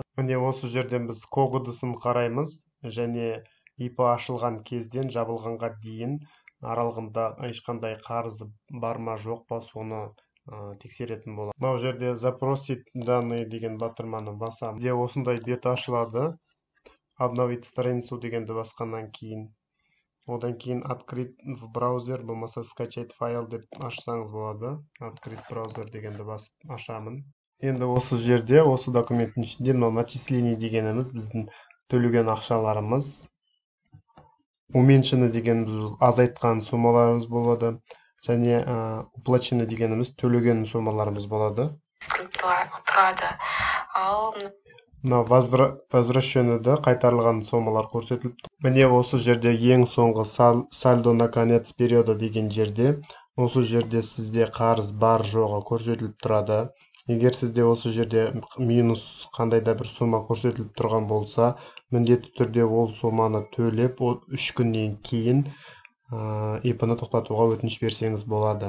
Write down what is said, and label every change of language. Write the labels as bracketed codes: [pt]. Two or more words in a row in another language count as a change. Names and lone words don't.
[kk] Міне осы жерден біз когодысын қараймыз және ИП ашылған кезден жабылғанға дейін аралығында ешқандай қарызы бар ма жоқ па, соны тексеретін болады. Бұл жерде [ru] запросить данные [kk] деген батырманы басамыз. Де осындай бет ашылады. [ru] Обновить страницу [kk] дегенді басқаннан кейін. Одан кейін [ru] открыть в браузер, [kk] болмаса [ru] скачать файл [kk] деп ашсаңыз болады. [ru] Открыть браузер [kk] дегенді басып ашамын. Енді осы жерде, осы документтің ішінде начисление дегеніміз біздің төлеген ақшаларымыз. Уменьшені дегеніміз азайтқан суммаларымыз болады. Және уплачені дегеніміз төлеген суммаларымыз болады. Возвращенеді қайтарылған сомалар көрсетіліп. Міне осы жерде ең соңғы [ru] сальдо на конец периода [kk] деген жерде, осы жерде сізде қарыз бар жоғы көрсетіліп тұрады. Егер сізде осы жерде минус қандай да бір сома көрсетіліп тұрған болса, міндетті түрде ол соманы төлеп, 3 күннен кейін ИП-ны тоқтатуға өтініш берсеңіз болады.